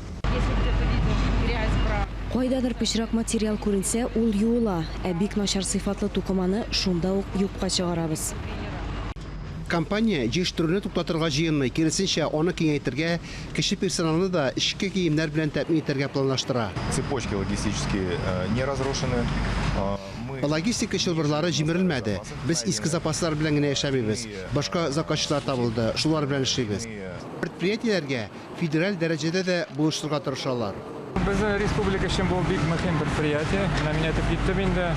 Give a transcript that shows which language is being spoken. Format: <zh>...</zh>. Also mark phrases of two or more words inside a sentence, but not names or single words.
<tt>Кайдадыр пычрак материал күренсә, ул юыла. Бик начар сыйфатлы тукыманы шунда ук юкка чыгарабыз. Компания җитештерүне туктатырга җыенмый, киресенчә аны киңәйтергә, кеше персоналны да эшкә киемнәр белән тәэмин итәргә планлаштыра.</tt> <ru>Цепочки логистические не разрушены.</ru> <tt>Логистика чылбырлары җимерелмәде. Без иске запаслар белән генә яшәмибез. Башка заказчылар табылды, шулар белән эшлибез. Предприятиеләргә федераль дәрәҗәдә дә булыштырырга тырышалар. Безнең республика өчен бу бик мөһим предприятие. Менә мине киттем инде.</tt>